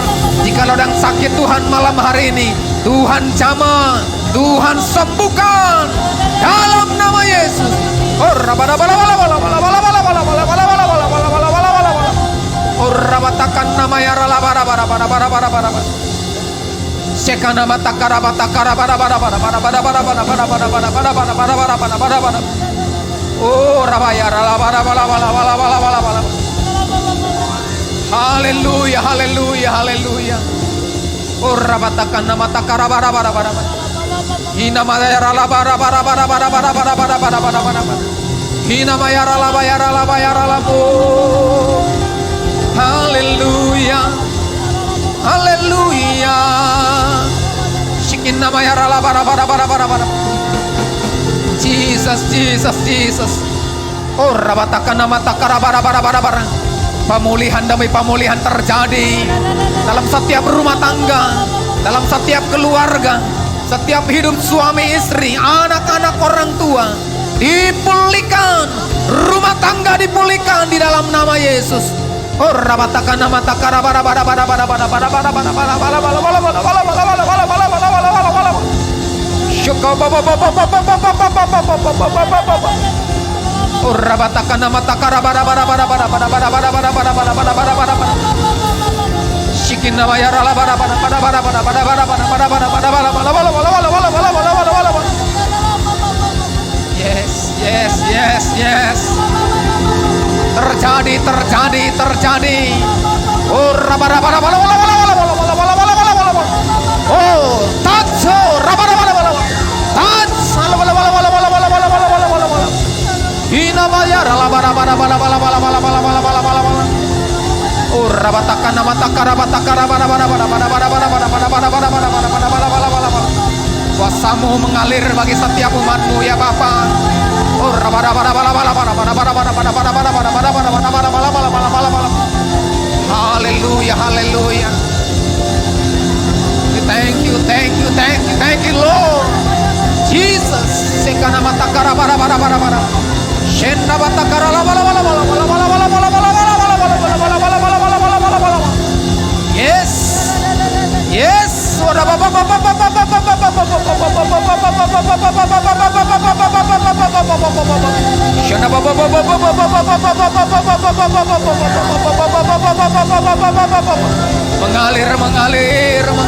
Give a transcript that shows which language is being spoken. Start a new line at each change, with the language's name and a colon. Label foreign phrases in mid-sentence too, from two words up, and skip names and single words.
Indonesian: Jikalau sedang sakit Tuhan malam hari ini, Tuhan jamah, Tuhan sembuhkan dalam nama Yesus. Rabatakan nama ya rala. Sekana mata karabata karabara. Oh rabaya rala. Haleluya, haleluya, haleluya. Oh rabatakan nama takarabara. Hina maya rala bara. Hina maya rala. Haleluya, haleluya. Shikin nama ya rala bara. Jesus. Oh rabatakan nama takarabara. Pemulihan demi pemulihan terjadi dalam setiap rumah tangga, dalam setiap keluarga, setiap hidup suami istri, anak-anak orang tua dipulihkan, rumah tangga dipulihkan di dalam nama Yesus. Oh rabatakan nama takarabara. Oh rabatakan nama takarabara. Shikin nama ya rala bara.
English: Yes.
Indonesian: Terjadi. Oh rabara. Oh tatso rabara. Inamaya rala bara. Oh rabatakan nama takarabata. Kuasa-Mu mengalir bagi setiap umat-Mu ya Bapa. Oh rabara. Haleluya, haleluya.
English: Thank you Lord Jesus. Sekana mata karabara. Shenna mata karala. Yes.
Indonesian: Mengalir.